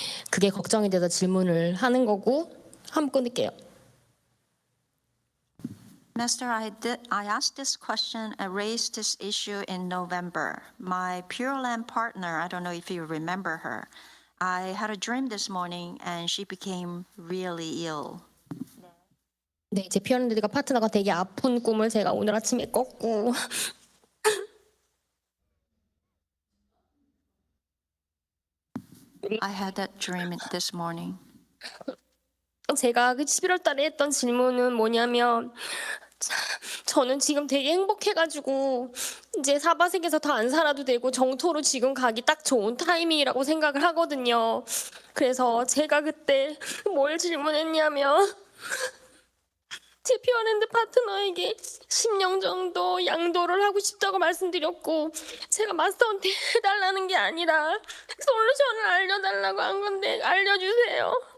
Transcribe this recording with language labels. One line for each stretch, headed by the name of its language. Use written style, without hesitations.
Korean: 그게 걱정이 돼서 질문을 하는 거고 한번 끊을게요.
English: Master, I asked this question and raised this issue in November. My Pure Land partner, I don't know if you remember her, I had a dream this morning and she became really ill.
Korean: 네, 제 퓨어랜드가 파트너가 되게 아픈 꿈을 제가 오늘 아침에 꿨고
English: I had that dream this morning.
Korean: 제가 그 11월 달에 했던 질문은 뭐냐면 저는 지금 되게 행복해가지고 이제 사바색에서 더 안 살아도 되고 정토로 지금 가기 딱 좋은 타이밍이라고 생각을 하거든요. 그래서 제가 그때 뭘 질문했냐면 제 퓨어랜드 파트너에게 10년 정도 양도를 하고 싶다고 말씀드렸고 제가 마스터한테 해달라는 게 아니라 솔루션을 알려달라고 한 건데 알려주세요.